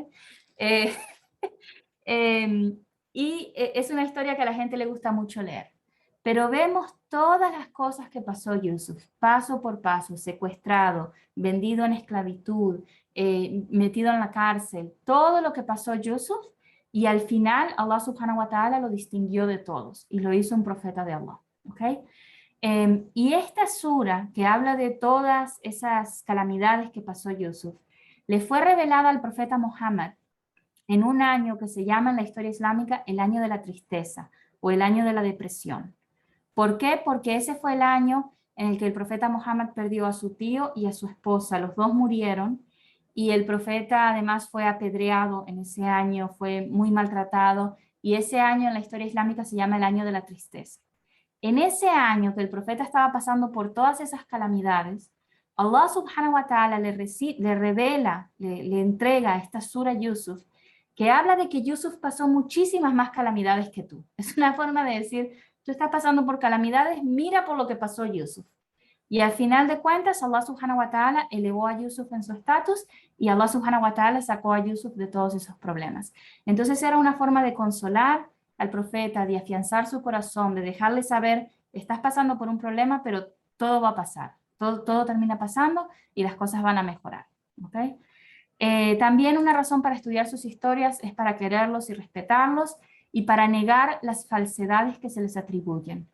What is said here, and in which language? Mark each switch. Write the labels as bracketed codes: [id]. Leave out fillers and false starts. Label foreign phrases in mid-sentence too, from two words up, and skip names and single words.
[es] Eh, eh, es una historia que a la gente le gusta mucho leer. Pero vemos todas las cosas que pasó Yusuf, paso por paso, secuestrado, vendido en esclavitud, metido en la cárcel, todo lo que pasó Yusuf, y al final Allah [ar] سبحانه وتعالى [es] lo distinguió de todos y lo hizo un profeta de Allah. ¿Okay? Y esta sura que habla de todas esas calamidades que pasó Yusuf, le fue revelada al profeta Muhammad en un año que se llama en la historia islámica el año de la tristeza o el año de la depresión. ¿Por qué? Porque ese fue el año en el que el profeta Muhammad perdió a su tío y a su esposa. Los dos murieron y el profeta además fue apedreado en ese año, fue muy maltratado y ese año en la historia islámica se llama el año de la tristeza. En ese año que el profeta estaba pasando por todas esas calamidades, Allah [ar] سبحانه وتعالى [es] le revela, le entrega esta sura Yusuf, que habla de que Yusuf pasó muchísimas más calamidades que tú. Es una forma de decir, tú estás pasando por calamidades, mira por lo que pasó Yusuf. Y al final de cuentas, Allah [ar] سبحانه وتعالى [es] elevó a Yusuf en su estatus y Allah [ar] سبحانه وتعالى [es] sacó a Yusuf de todos esos problemas. Entonces era una forma de consolar al profeta, de afianzar su corazón, de dejarle saber, estás pasando por un problema, pero todo va a pasar, todo termina pasando y las cosas van a mejorar. ¿Okay? También una razón para estudiar sus historias es para quererlos y respetarlos y para negar las falsedades que se les atribuyen.